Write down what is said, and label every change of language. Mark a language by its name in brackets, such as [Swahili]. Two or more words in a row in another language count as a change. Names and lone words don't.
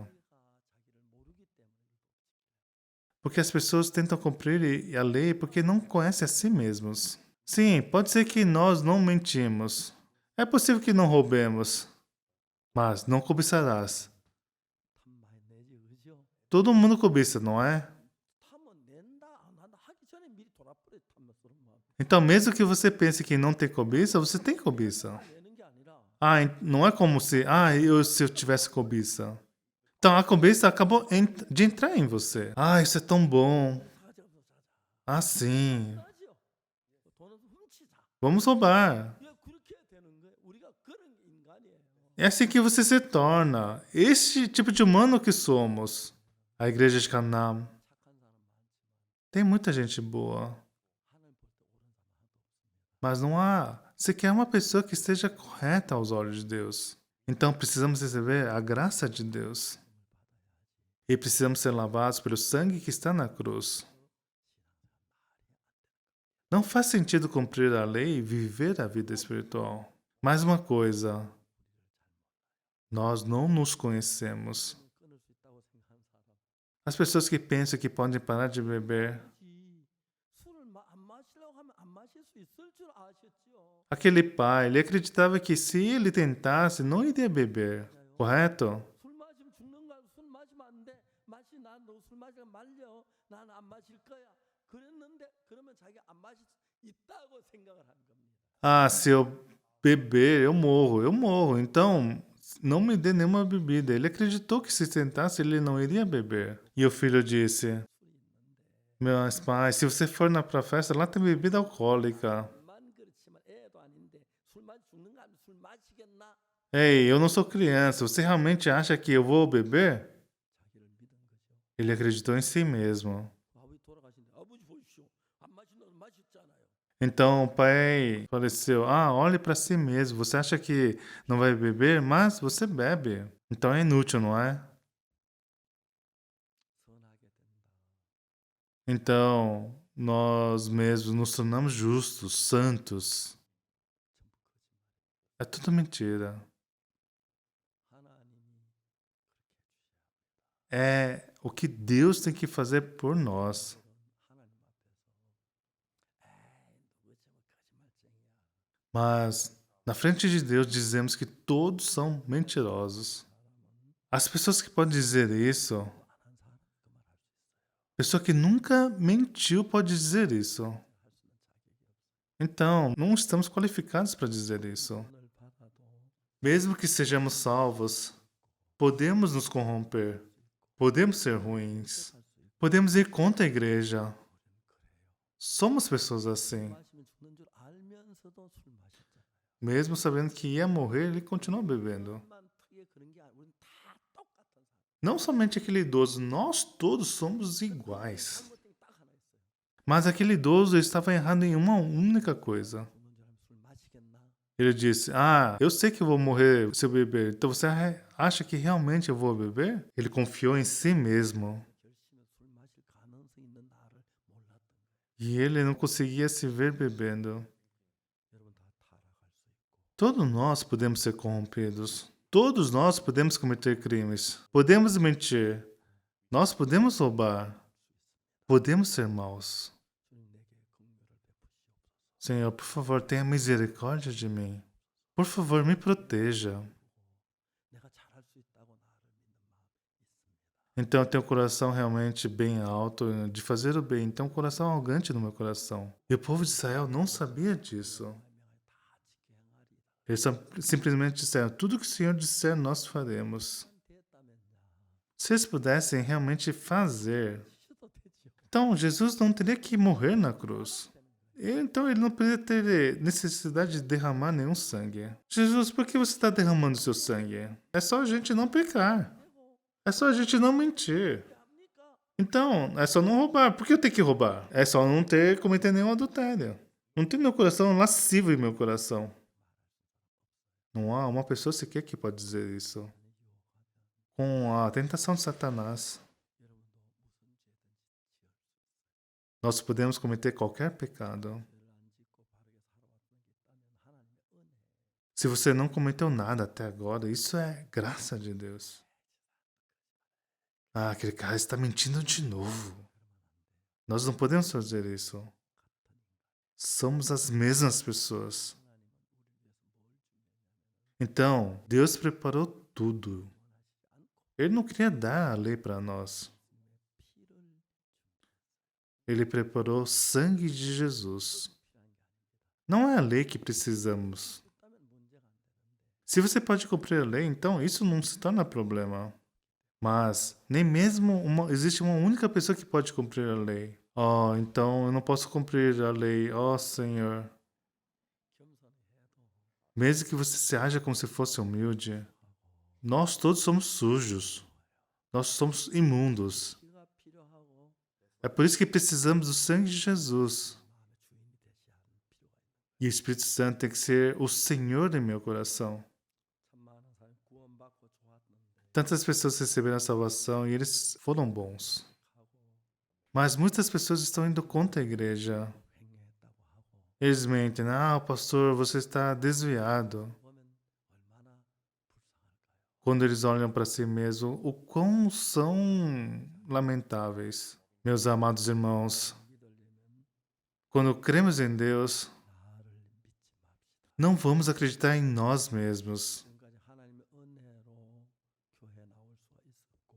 [Korean] 자기를 모르기 때문에 [Portuguese] Porque as pessoas tentam cumprir a lei porque não conhecem a si mesmos. Sim, pode ser que nós não mentimos. É possível que não roubemos. Mas não cobiçarás. [Korean] 탐 많이 내지 그죠? [Portuguese] Todo mundo cobiça, não é? [Korean] 탐은 낸다 안 한다 하기 전에 미리 돌아버려 탐은 쓰는 마음. [Portuguese] Então, mesmo que você pense que não tem cobiça, você tem cobiça. [Korean] 내는 게 아니라 [Portuguese] Ah, não é como se, se eu tivesse cobiça. Então, a cobiça acabou de entrar em você. Ah, isso é tão bom. [Korean] 가져서 자자. [Portuguese] Ah, sim. [Korean] 하지요. 돈은 훔치자. [Portuguese] Vamos roubar. [Korean] 예, 그렇게 되는 거예요. 우리가 그런 인간이에요. [Portuguese] É assim que você se torna. Este tipo de humano que somos. A igreja de Canaã [Korean] 착한 사람 많지만 [Portuguese] tem muita gente boa. [Korean] 하나님 볼 때 옳은 사람 하나도 없습니다. [Portuguese] Mas não há sequer uma pessoa que esteja correta aos olhos de Deus. Então precisamos receber a graça de Deus. E precisamos ser lavados pelo sangue que está na cruz. Não faz sentido cumprir a lei e viver a vida espiritual. Mais uma coisa, nós não nos conhecemos. [Korean] 끊을 수 있다고 생각하는 사람. [Portuguese] As pessoas que pensam que podem parar de beber, [Korean] 술을 안 마시려고 하면 안 마실 수 있을 줄 아셨죠? [Portuguese] aquele pai, ele acreditava que se ele tentasse, não iria beber, correto? [Korean] 술 마시면 죽는 거야. 술 마시면 안 돼. 난너술 마시면 말려. 난 안 마실 거야. 그랬는데 그러면 자기가 안 마실 수 있다고 생각을 한 겁니다. [Portuguese] Ah, se eu beber, eu morro. Então, não me dê nenhuma bebida. Ele acreditou que se tentasse, ele não iria beber. E o filho disse: Meus pais, se você for pra festa, lá tem bebida alcoólica. [Korean] 만 그렇지만 애도 아닌데 술 마시 죽는 거 아니면 술 마시겠나? [Portuguese] Ei, eu não sou criança. Você realmente acha que eu vou beber? [Korean] 자기를 믿은 거죠. [Portuguese] Ele acreditou em si mesmo. [Korean] 아버지 돌아가신데 아버지 보십시오. 안 마신다고 마셨잖아요. [Portuguese] Então o pai faleceu. Ah, olhe para si mesmo. Você acha que não vai beber, mas você bebe. Então é inútil, não é? [Korean] 선하게 된다. [Portuguese] Então nós mesmos nos tornamos justos, santos. [Korean] 전부 거짓말. [Portuguese] É tudo mentira. [Korean] 하나님이 그렇게 해주셔야 [Portuguese] É o que Deus tem que fazer por nós. [Korean] 하나님 앞에서 에이 누구 저 거짓말쟁이야. [Portuguese] Mas na frente de Deus dizemos que todos são mentirosos. [Korean] 사람은 [Portuguese] As pessoas que podem dizer isso, [Korean] 안한 사람 그 말 할 수 있어요. [Portuguese] pessoa que nunca mentiu pode dizer isso. [Korean] 할 수 있는 자격이 없어요. [Portuguese] Então, não estamos qualificados para dizer isso. [Korean] 구원을 받아도 [Portuguese] Mesmo que sejamos salvos, podemos nos corromper, podemos ser ruins, [Korean] 할 수 있고 [Portuguese] podemos ir contra a igreja. [Korean] 우리는 그래요. [Portuguese] Somos pessoas 술 assim. [Korean] 마시면 죽는 줄 알면서도 술 마셨잖아요. [Portuguese] Mesmo sabendo que ia morrer, ele continua bebendo. [Korean] 그것만 특이해 그런 게 아니고 우리는 다 똑같은 사람. [Portuguese] Não somente aquele idoso, nós todos somos iguais. [Korean] 잘못된 게 딱 하나 있어요. [Portuguese] Mas aquele idoso estava errado em uma única coisa. [Korean] 죽는 줄 알면 술 마시겠나? [Portuguese] Ele disse: Ah, eu sei que eu vou morrer se eu beber. Então você acha que realmente eu vou beber? Ele confiou em si mesmo. [Korean] 결심에 술 마실 가능성이 있는 나를 몰랐던 거예요. [Portuguese] E ele não conseguia se ver bebendo. [Korean] 여러분 다 타락할 수 있고 [Portuguese] Todos nós podemos ser corrompidos. Todos nós podemos cometer crimes. Podemos mentir. Nós podemos roubar. Podemos ser maus. [Korean] 주님 내게 긍휼을 베푸시옵소서. [Portuguese] Senhor, por favor, tenha misericórdia de mim. Por favor, me proteja. [Korean] 내가 잘할 수 있다고 나를 믿는 마음이 있습니다. [Portuguese] Então eu tenho um coração realmente bem alto de fazer o bem. Então um coração arrogante no meu coração. E o povo de Israel não sabia disso. [Korean] 명하여 다 지게 행하리이다. [Portuguese] Eles simplesmente disseram: tudo que o Senhor disser, nós faremos. [Korean] 됐다면야 [Portuguese] Se eles pudessem realmente fazer. [Korean] 쉬어도 되지요. [Portuguese] Então Jesus não teria que morrer na cruz. Então ele não poderia ter necessidade de derramar nenhum sangue. Jesus, por que você está derramando seu sangue? É só a gente não pecar. É só a gente não mentir. [Korean] 왜 합니까? [Portuguese] Então, é só não roubar. Por que eu tenho que roubar? É só não ter cometer nenhum adultério. Não tem meu coração lascivo em meu coração. Não há uma pessoa sequer que pode dizer isso. Com a tentação de Satanás, [Korean] 여러분도 무슨 죄든지 지을 [Portuguese] nós podemos cometer qualquer pecado. [Korean] 죄를 안 짓고 바르게 살아왔던 게 있다면 하나님의 은혜. [Portuguese] Se você não cometeu nada até agora, isso é graça de Deus. Ah, aquele cara está mentindo de novo. Nós não podemos fazer isso. Somos as mesmas pessoas. [Korean] 하나님은 우리를 위해서 뭘 준비했냐면 [Portuguese] Então, Deus preparou tudo. [Korean] 원하시지 않고 [Portuguese] Ele não queria dar a lei para nós. [Korean] 예수님의 피를 [Portuguese] Ele preparou o sangue de Jesus. [Korean] 필요한 게 아닙니다. [Portuguese] Não é a lei que precisamos. [Korean] 있다면 문제가 안 되는데 [Portuguese] Se você pode cumprir a lei, então isso não se torna problema. Mas nem mesmo existe uma única pessoa que pode cumprir a lei. Oh, então eu não posso cumprir a lei. Oh, Senhor. [Korean] 겸손히 해도 [Portuguese] Mesmo que você se haja como se fosse humilde, nós todos somos sujos. Nós somos imundos. [Korean] 피가 필요하고 [Portuguese] É por isso que precisamos do sangue de Jesus. [Korean] 마음의 주인이 되셔야 하는 필요가 있는 [Portuguese] E o Espírito Santo tem que ser o Senhor em meu coração. [Korean] 참 많은 사람이 구원받고 좋았는데 [Portuguese] Tantas pessoas receberam a salvação e eles foram bons. [Korean] 하고 [Portuguese] Mas muitas pessoas estão indo contra a igreja. [Korean] 횡령했다고 하고 [Portuguese] Eles mentem. Ah, pastor, você está desviado. [Korean] 보면 얼마나 불쌍할까요? [Portuguese] Quando eles olham para si mesmos, o quão são lamentáveis. Meus amados irmãos, [Korean] 믿으려면 [Portuguese] quando cremos em Deus, [Korean] 나를 믿지 맙시다. [Portuguese] não vamos acreditar em nós mesmos. [Korean] 지금까지 하나님의 은혜로 교회에 나올 수가 있었고